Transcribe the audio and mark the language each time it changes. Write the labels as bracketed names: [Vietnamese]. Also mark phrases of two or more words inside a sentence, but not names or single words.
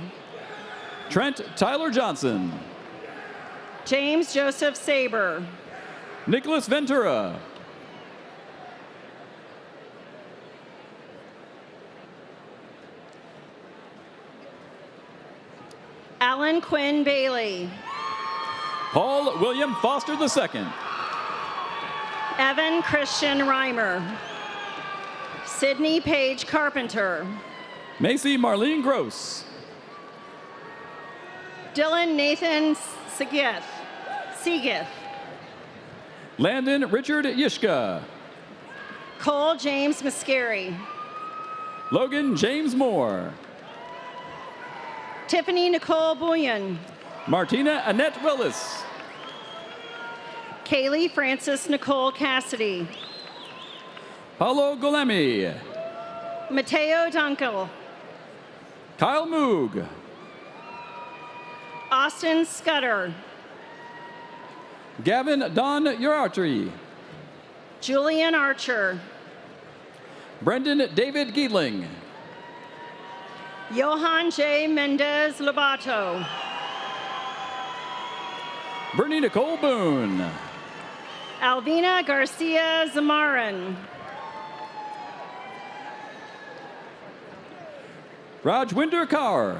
[English] Trent Tyler Johnson. James Joseph Saber. Nicholas Ventura. Alan Quinn Bailey. Paul William Foster II. Evan Christian Reimer. Sydney Page Carpenter. Macy Marlene Gross. Dylan Nathan Seageth. Landon Richard Yishka. Cole James Muscari. Logan James Moore. Tiffany Nicole Bullion. Martina Annette Willis. Kaylee Francis Nicole Cassidy. Paulo Golemi. Mateo Dunkel. Kyle Moog. Austin Scudder. Gavin Don Urartry. Julian Archer. Brendan David Giedling. Johan J. Mendez Lobato. Bernie Nicole Boone. Alvina Garcia Zamaran. Rajwinder Kaur.